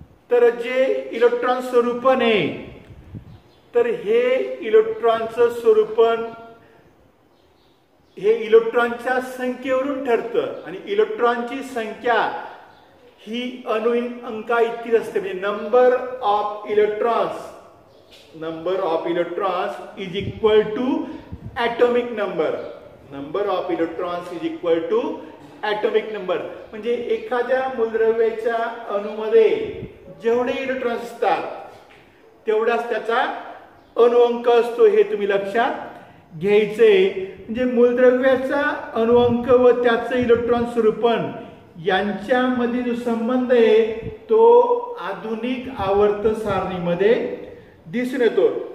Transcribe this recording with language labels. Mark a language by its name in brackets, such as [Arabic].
[Marathi] तर जे इलेक्ट्रॉन स्वरूपन आहे, तर हे इलेक्ट्रॉनचं स्वरूपन हे इलेक्ट्रॉनच्या संख्येवरून ठरतं. आणि इलेक्ट्रॉनची संख्या ही अणुअंका इतकीच असते. म्हणजे [English] Number of electrons number of electrons is equal to atomic number. Number of electrons is equal to atomic number. [Marathi] म्हणजे एखाद्या मूलद्रव्याच्या अणूमध्ये जेवढे इलेक्ट्रॉन्स असतात तेवढाच त्याचा अणुअंक असतो, हे तुम्ही लक्षात घ्यायचे. म्हणजे मूलद्रव्याचा अणुअंक व त्याचे इलेक्ट्रॉन स्वरूपण यांच्यामध्ये जो संबंध आहे तो आधुनिक आवर्त सारणीमध्ये दिसून येतो.